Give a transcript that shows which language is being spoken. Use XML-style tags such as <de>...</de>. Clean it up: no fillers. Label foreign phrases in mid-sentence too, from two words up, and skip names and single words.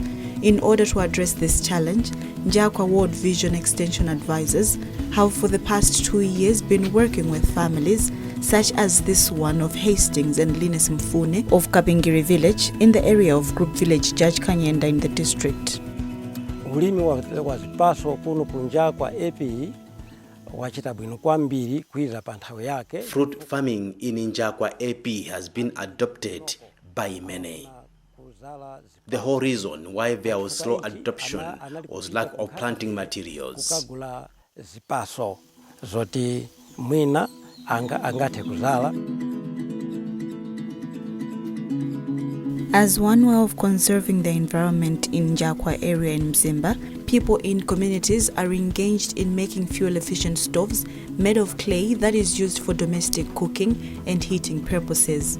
<en>In order to address this challenge, Njakwa World Vision Extension Advisors have for the past 2 years been working with families such as this one of Hastings and Linus Mfune of Kabingiri village in the area of Group Village Judge Kanyenda in the district.</en> <tum>Ulimi wa zipaso kuno kunjakwa epi wachita bwino kwambiri kwiza panthawe yake.</tum> <en>Fruit farming in Njakwa AP has been adopted by many. The whole reason why there was slow adoption was lack of planting materials.</en> <tum>Kukagula zipaso zoti mwina angate kuzala.</tum> <en>As one way of conserving the environment in Njakwa area in Mzimba, people in communities are engaged in making fuel-efficient stoves made of clay that is used for domestic cooking and heating purposes.</en>